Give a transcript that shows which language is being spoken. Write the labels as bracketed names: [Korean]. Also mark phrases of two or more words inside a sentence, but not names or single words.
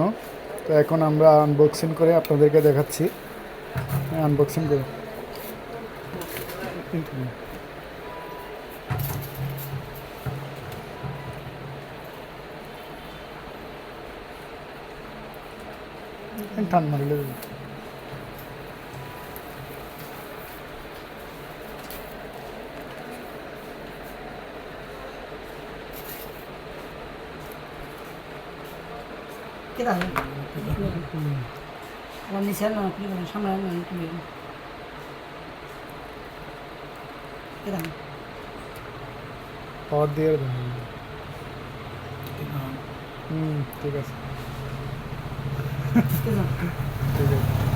[Bangla] তো এখন আমরা আনবক্সিং করে আপনাদেরকে দেখাচ্ছি। আনবক্সিং করে টান মারলে [Indonesian] Kita kalau misalnya nanti sama nanti kita [Bangla] পাওয়ার দিয়ে দেবেন। ঠিক আছে, [Indonesian] kita [Bangla] ঠিক আছে।